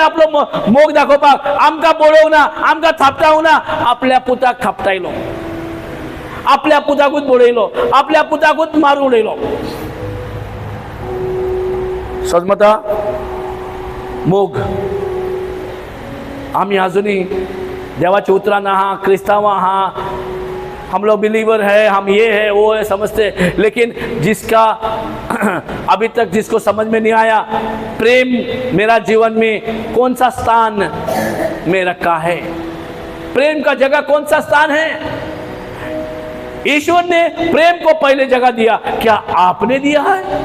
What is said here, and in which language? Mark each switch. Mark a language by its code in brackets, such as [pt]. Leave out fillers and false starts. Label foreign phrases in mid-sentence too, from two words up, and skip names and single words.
[kok] आपलो मोग दाखोवपाक आमकां पळोवंक ना, आमकां थापटावंक ना, आपल्या पुताक थापटायलो, आपल्या पुताकूच बडयलो, आपल्या पुताकूच मारून उडयलो। समजता? मोग। आमी आजुनी देवाच्या उतरान आहा, क्रिस्तांव आहा, [hi] हम लोग बिलीवर है, हम ये है वो है समझते, लेकिन जिसका अभी तक जिसको समझ में नहीं आया प्रेम मेरा जीवन में कौन सा स्थान में रखा है, प्रेम का जगह कौन सा स्थान है, ईश्वर ने प्रेम को पहले जगह दिया, क्या आपने दिया है?